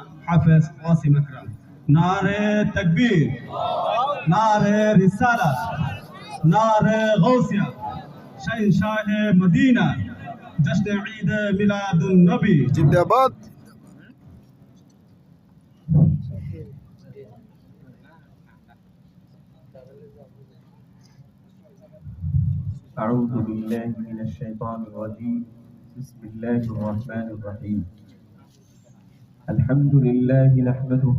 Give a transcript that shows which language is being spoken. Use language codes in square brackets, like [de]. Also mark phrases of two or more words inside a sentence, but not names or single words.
[ur] हाफिज कासिम अकरम। نعرۂ تکبیر، نعرۂ رسالت، نعرۂ غوثیہ، شہنشاہ مدینہ، جشن عید میلاد النبی जिंदाबाद। [ar] أعوذ بالله من الشيطان الرجيم بسم الله الرحمن الرحيم الحمد لله نحمده